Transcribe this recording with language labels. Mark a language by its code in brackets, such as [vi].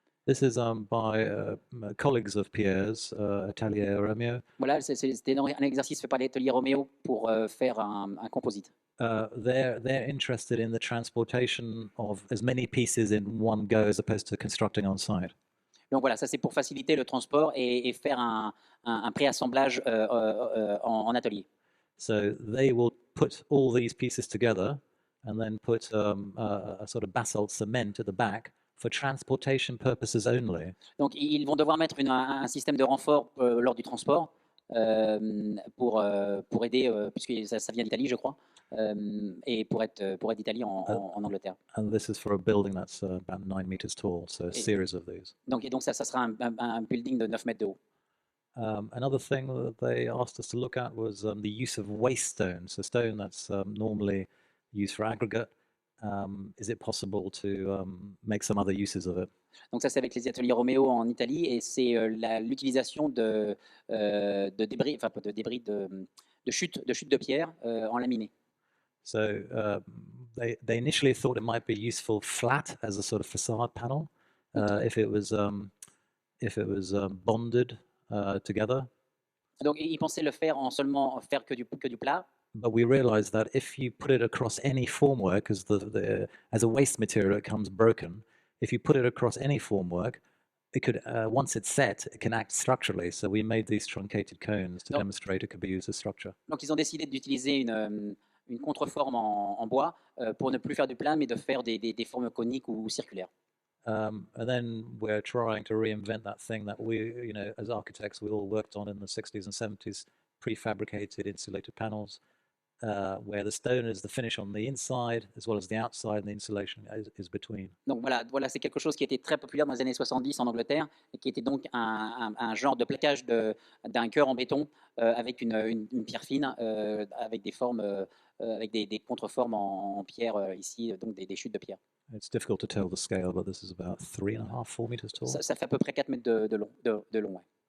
[en] This is by colleagues of Pierre's, Atelier Romeo. [fr] Voilà, c'était un exercice fait par l'atelier Roméo pour faire un composite. [en] They're interested in the transportation of as many pieces in one go as opposed to constructing on site. [fr] Donc voilà, ça c'est pour faciliter le transport et faire un préassemblage en atelier. [en] So they will put all these pieces together and then put a sort of basalt cement at the back for transportation purposes only. [fr] Donc ils vont devoir mettre un système de renfort lors du transport pour aider, puisque ça vient d'Italie, je crois, et pour être d'Italie en Angleterre. [en] And this is for a building that's about 9 meters tall, so a series of these. [fr] Donc ça sera un building de 9 mètres de haut. [en] Another thing that they asked us to look at was the use of waste stone. So stone that's normally used for aggregate. Is it possible to make some other uses of it? [fr] Donc ça c'est avec les ateliers Roméo en Italie et c'est l'utilisation de débris, enfin de débris de chutes de pierre en laminé. [en] So they initially thought it might be useful flat as a sort of facade panel if it was bonded together. [fr] Donc ils pensaient le faire en seulement faire que du plat. [en] But we realized that if you put it across any formwork, as a waste material, it comes broken. If you put it across any formwork, it could, once it's set, it can act structurally. So we made these truncated cones to demonstrate it could be used as structure. [fr] Donc ils ont décidé d'utiliser une contreforme en bois pour ne plus faire du plat, mais de faire des formes coniques ou circulaires. [en] And then we're trying to reinvent that thing that we, as architects, we all worked on in the 60s and 70s, prefabricated insulated panels. Where the stone is the finish on the inside as well as the outside, and the insulation is between. [fr] Donc voilà, c'est quelque chose qui était très populaire dans les années 70 en Angleterre et qui était donc un genre de plaquage d'un cœur en béton avec une pierre fine, avec des formes, avec des contreformes en pierre ici, donc des chutes de pierre. [en] It's difficult to tell the scale, but this is about 3.5, 4 meters tall. [fr] Ça fait à peu près 4 mètres de long, ouais.